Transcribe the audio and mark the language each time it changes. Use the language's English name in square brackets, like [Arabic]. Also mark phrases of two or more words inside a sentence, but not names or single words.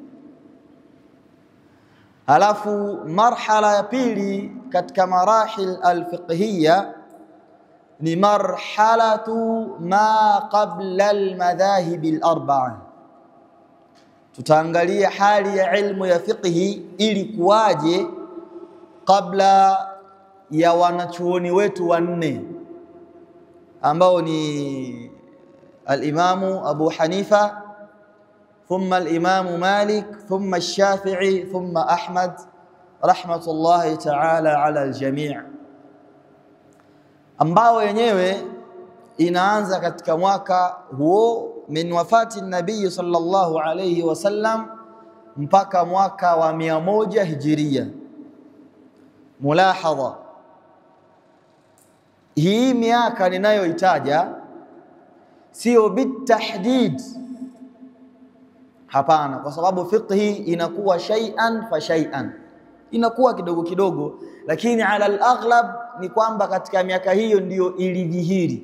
[Swahili] Alafu marhala ya pili katika [Arabic] مراحل الفقهية [Swahili] ni [Arabic] مرحلة ما قبل المذاهب الأربعة. [Swahili] Tutaangalia hali ya ilmu ya fiqhi ili kuwaje kabla ya wanachuoni wetu wanne, ambao ni al-Imamu Abu Hanifa, thumma al-Imamu Malik, thumma al-Shafi'i, thumma Ahmad, [Arabic] رحمة الله تعالى على الجميع', [Swahili] ambao wenyewe inaanza katika mwaka huo [Arabic] من وفاة النبي صلى الله عليه وسلم [Swahili] mpaka mwaka wa 100 hijiria. Mulahadha, hii miaka ninayoitaja sio bitahdid, hapana, kwa sababu fiqhi inakuwa [Arabic] شيئا فشيئا, [Swahili] inakuwa kidogo kidogo, lakini [Arabic] على الأغلب [Swahili] ni kwamba katika miaka hiyo ndiyo ilidhihiri.